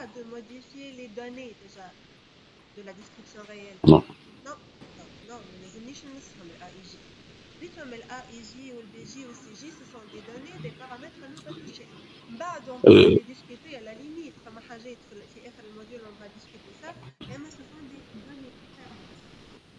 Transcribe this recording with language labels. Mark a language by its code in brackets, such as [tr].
[fr] modifier les données déjà de la description réelle. Non. Non, non, non, [ar] ما لازمنيش ننسخهم ال AIJ. بيتهم ال AIJ وال BJ وال CJ [fr] ce sont des données, des paramètres à ne pas toucher. [ar] بعد [fr] on peut les discuter à la limite. [ar] فما حاجات في آخر الموديول [fr] on va discuter ça. [ar] أما [fr] ce sont des données références.